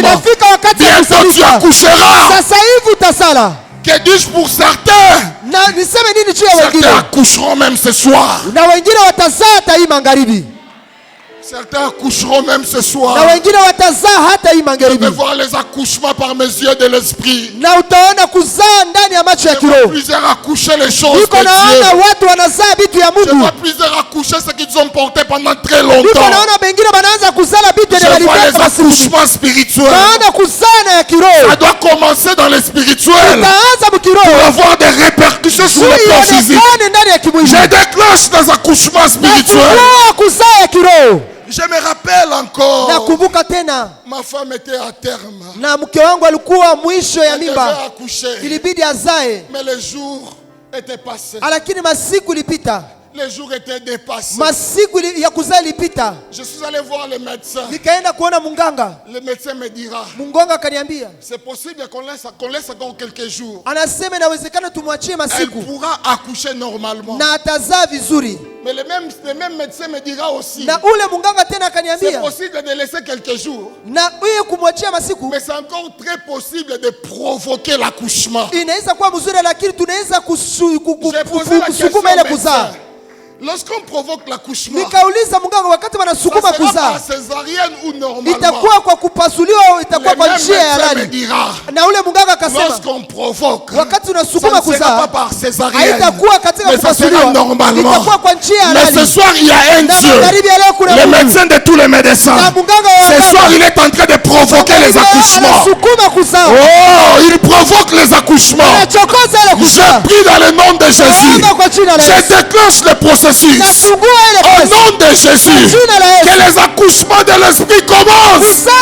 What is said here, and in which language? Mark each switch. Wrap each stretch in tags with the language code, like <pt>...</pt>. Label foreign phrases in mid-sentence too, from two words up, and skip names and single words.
<sw>inafika wakati ya</sw> <fr>bientôt tu accoucheras.</fr> <sw>Sasa hivi utasala.</sw> <fr>Que dis-je pour certains? Certains accoucheront même ce soir.</fr> <sw>Na wengine watazaa hata hii magharibi.</sw> <fr>Certains accoucheront même ce soir.</fr> <sw>Na wengine watazaa hata hii magharibi.</sw> <fr>Je vais voir les accouchements par mes yeux de l'esprit.</fr> <sw>Na utaona kuzaa ndani ya macho ya kiroho.</sw> <fr>Plusieurs accoucher les choses de Dieu.</fr> <sw>Naona watu wanazaa vitu ya Mungu.</sw> <fr>Je vois plusieurs accoucher ce qu'ils ont porté pendant très longtemps.</fr> <sw>Naona wengine wanaanza kuzaa vitu ya walibeba.</sw> <fr>Je vois les accouchements spirituels.</fr> <sw>Naona kuzaa na ya kiroho.</sw> <fr>Ça doit commencer dans le spirituel.</fr> <sw>Utaanza mkiroho.</sw> <fr>Pour avoir des répercussions sur le plan physique. Je déclenche des accouchements spirituels.</fr> <sw>Kuzaa ya kiroho.</sw> <fr>Je me rappelle encore.</fr> <sw>Nakumbuka tena.</sw> <fr>Ma femme était à terme.</fr> <sw>Na mke wangu alikuwa mwisho ya mimba. Ilibidi azae.</sw> <fr>Mais les jours étaient passés.</fr> <sw>Lakini masiku ilipita.</sw> <fr>Les jours étaient dépassés.</fr> <sw>Masiku ya kuzaa ilipita.</sw> <fr>Je suis allé voir le médecin.</fr> <sw>Nikaenda kuona munganga.</sw> <fr>Le médecin me dira.</fr> <sw>Munganga akaniambia.</sw> <fr>C'est possible qu'on laisse encore quelques jours.</fr> <sw>Anasema inawezekana tumwachie masiku.</sw> <fr>Elle pourra accoucher normalement.</fr> <sw>Na atazaa vizuri.</sw> <fr>Mais le même médecin me dira aussi.</fr> <sw>Na ule munganga tena akaniambia.</sw> <fr>C'est possible de laisser quelques jours.</fr> <sw>Na huyo kumwachia masiku.</sw> <fr>Mais c'est encore très possible de provoquer l'accouchement.</fr> <sw>Inaweza kuwa mzuri lakini tunaweza kusukuma ile kuzaa.</sw> <fr>Lorsqu'on provoque l'accouchement,</fr> <sw>nikauliza munganga wakati wanasukuma kuzaa,</sw> <fr>césarienne ou normalement,</fr> <sw>itakuwa kwa kupasuliwa au itakuwa kwa njia ya halali? Na ule munganga akasema,</sw> <fr>lorsqu'on provoque,</fr> <sw>wakati unasukuma kuzaa, haitakuwa katika kupasuliwa, itakuwa kwa njia ya halali.</sw> <fr>Mais ce soir il y a un Dieu, le médecin de tous les médecins. Ce soir il est en train de provoquer les accouchements. Oh, il provoque les accouchements. Je prie dans le nom de Jésus. Je déclenche le processus. Au nom de Jésus, que les accouchements de l'esprit commencent.</fr>